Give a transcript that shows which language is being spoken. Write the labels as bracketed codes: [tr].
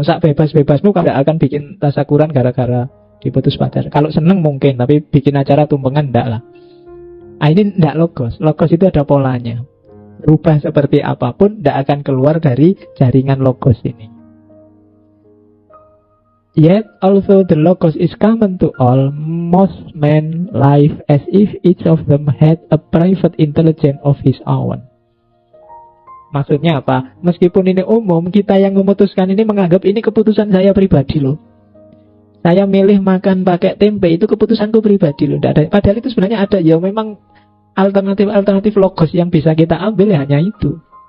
[id] Sak bebas-bebasmu kamu nggak akan bikin tasyakuran gara-gara diputus pacar. Kalau seneng mungkin, tapi bikin acara tumpengan nggak lah. Nah, ini nggak logos. Logos itu ada polanya. Rubah seperti apapun, nggak akan keluar dari jaringan logos ini. [en] Yet, although the logos is common to all, most men live as if each of them had a private intelligence of his own. [id] Maksudnya apa? Meskipun ini umum, kita yang memutuskan ini menganggap ini keputusan saya pribadi loh. Saya milih makan pakai tempe, itu keputusanku pribadi loh. Padahal itu sebenarnya ada, ya memang alternatif logos yang bisa kita ambil ya hanya itu.